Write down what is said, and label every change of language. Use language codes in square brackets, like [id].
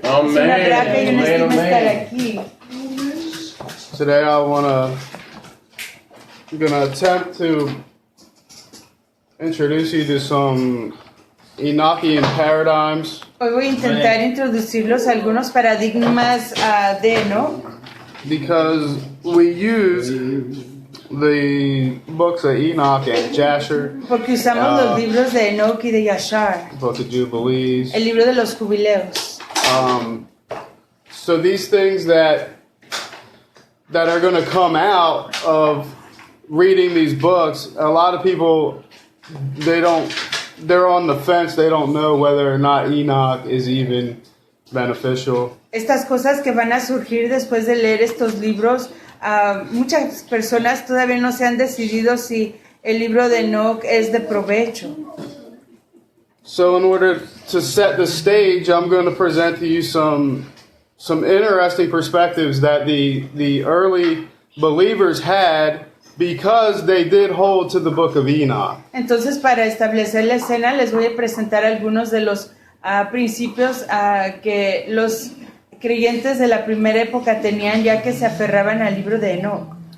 [es] Es una gracia y una estima estar aquí. [en] Today I'm gonna attempt to introduce you to some Enochian paradigms. [es] Hoy voy a intentar introducirlos a algunos paradigmas de Enoch. [en] Because we use the books of Enoch and Jasher. [es] Porque usamos los libros de Enoch y de Yashar. [en] Book of Jubilees. [es] El libro de los jubileos. [en] So these things that are going to come out of reading these books, a lot of people, they're on the fence. They don't know whether or not Enoch is even beneficial. [es] Estas cosas que van a surgir después de leer estos libros, muchas personas todavía no se han decidido si el libro de Enoch es de provecho. [en] So in order to set the stage, I'm going to present to you some interesting perspectives that the early believers had because they did hold to the book of Enoch. [es] Entonces, para establecer la escena, les voy a presentar algunos de los principios que los creyentes de la primera época tenían, ya que se aferraban al libro de Enoch.